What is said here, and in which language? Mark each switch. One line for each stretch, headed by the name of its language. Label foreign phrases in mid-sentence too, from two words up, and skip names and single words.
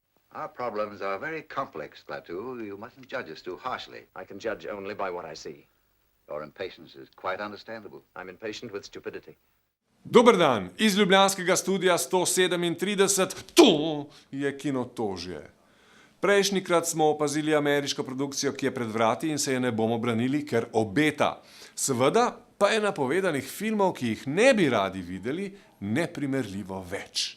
English: Our problems are very complex, Klaatu. You mustn't judge us too harshly. I can judge only by what I see. Your impatience is quite understandable. I'm impatient with stupidity.
Slovenian: Dober dan, iz ljubljanskega studia 137, to je Kinotožje. Prejšnjikrat smo opazili ameriško produkcijo, ki je pred vrati in se je ne bomo branili, ker obeta. Seveda pa je napovedanih filmov, ki jih ne bi radi videli, neprimerljivo več.